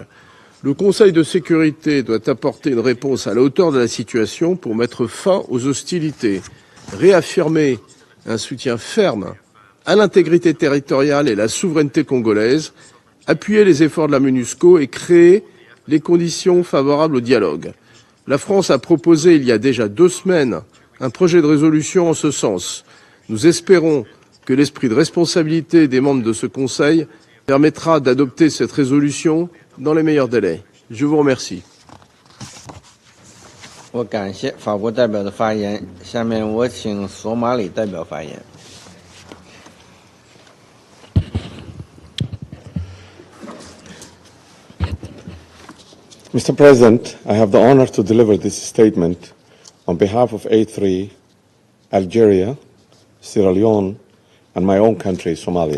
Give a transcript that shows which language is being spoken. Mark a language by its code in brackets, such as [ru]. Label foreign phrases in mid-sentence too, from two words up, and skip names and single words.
[fr] Le Conseil de sécurité doit apporter une réponse à la hauteur de la situation pour mettre fin aux hostilités, réaffirmer un soutien ferme à l'intégrité territoriale et la souveraineté congolaise, appuyer les efforts de la MONUSCO et créer les conditions favorables au dialogue. La France a proposé il y a déjà 2 semaines un projet de résolution en ce sens. Nous espérons que l'esprit de responsabilité des membres de ce Conseil permettra d'adopter cette résolution dans les meilleurs délais. Je vous remercie. [zh] 我感谢法国代表的发言，下面我请索马里代表发言。 [en] Mr. President, I have the honor to deliver this statement on behalf of A3, Algeria, Sierra Leone, and my own country, Somalia.